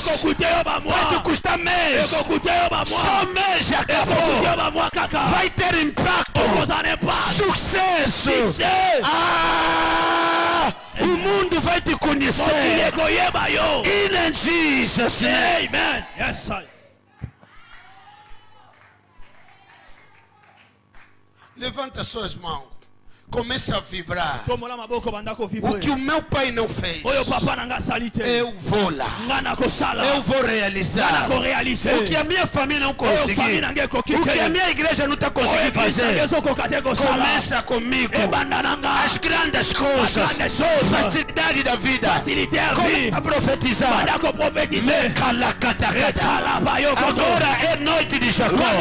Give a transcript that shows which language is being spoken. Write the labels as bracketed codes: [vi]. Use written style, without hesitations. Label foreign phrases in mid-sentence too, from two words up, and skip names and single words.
[pt] Vai te custar mês. Só mês acabou. Vai ter impacto. Sucesso. O mundo vai te conhecer. [en] In Jesus' name. Amen. Yes, sir. [pt] Levanta suas mãos. Começa a vibrar. [ln] Tomola maboko bandako [pt] O vibrer. que o meu pai não fez, [ln] Oyo papa nanga salite. [pt] eu vou lá. [ln] Ngana ko sala. [pt] Eu vou realizar. [ln] Ngana ko réaliser. [pt] O que a minha família não conseguiu, [ln] família nge ko [pt] o que a minha igreja não está conseguindo fazer, começa comigo. As grandes coisas, facilidade da vida, começa a profetizar. Agora é noite de Jacó.